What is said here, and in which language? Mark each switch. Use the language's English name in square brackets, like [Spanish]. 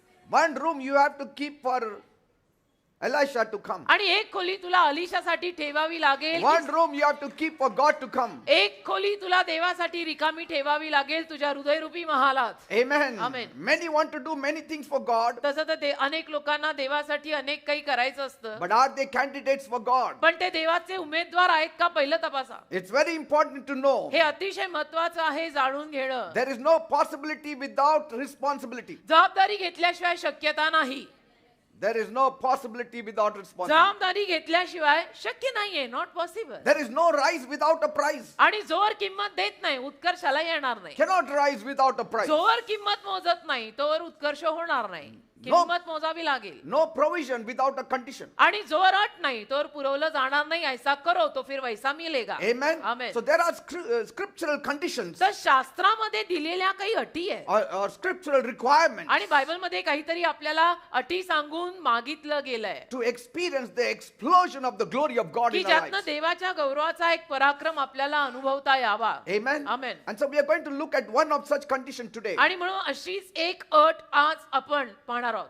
[English] One room you have to keep for Elisha to come. [Marathi] आणि एक खोली तुला अलिशासाठी ठेवावी लागेल. [English] One room you have to keep for God to come. [Marathi] एक खोली तुला देवासाठी रिकामी ठेवावी लागेल तुझ्या हृदयरूपी महालात. [English] Amen. Amen. Many want to do many things for God, [Marathi] तसं तर अनेक लोकांना देवासाठी अनेक काही करायचं असतं, [English] but are they candidates for God? [Marathi] पण ते देवाचे उमेदवार आहेत का पहिलं तपासा. [English] It's very important to know. [Marathi] हे अतिशय महत्वाचं आहे जाणून घेणं. [English] There is no possibility without responsibility. [Marathi] जबाबदारी घेतल्याशिवाय शक्यता नाही. [English] There is no possibility without responsibility. [Marathi] जबाबदारी घेतल्याशिवाय शक्य नाहीये. [English] Not possible. There is no rise without a prize. [Marathi] आणि जोवर किंमत देत नाही उत्कर्षाला येणार नाही. [English] Cannot rise without a prize. [Marathi] जोवर किंमत मोजत नाही तोवर उत्कर्ष होणार नाही. किंमत मोजावी लागेल. [English] No provision without a condition. [Marathi] आणि जोवर अट नाही तोवर पुरवलं जाणार नाही. [Hindi] ऐसा करो तो फिर वैसा मिलेगा. [English] Amen. Amen. So there are scriptural conditions [Marathi] तर शास्त्रामध्ये दिलेल्या काही अटी आहेत [English] or scriptural requirements [Marathi] आणि बायबलमध्ये काहीतरी आपल्याला अटी सांगून मागितलं गेलंय [English] to experience the explosion of the glory of God [Marathi] की [English] in our [Marathi] ज्यातनं [English] lives. [Marathi] देवाच्या गौरवाचा एक पराक्रम आपल्याला अनुभवता यावा. [English] Amen. Amen. And so we are going to look at one of such conditions today. [Marathi] आणि म्हणून अशीच एक अट आज आपण पाहणार आहोत.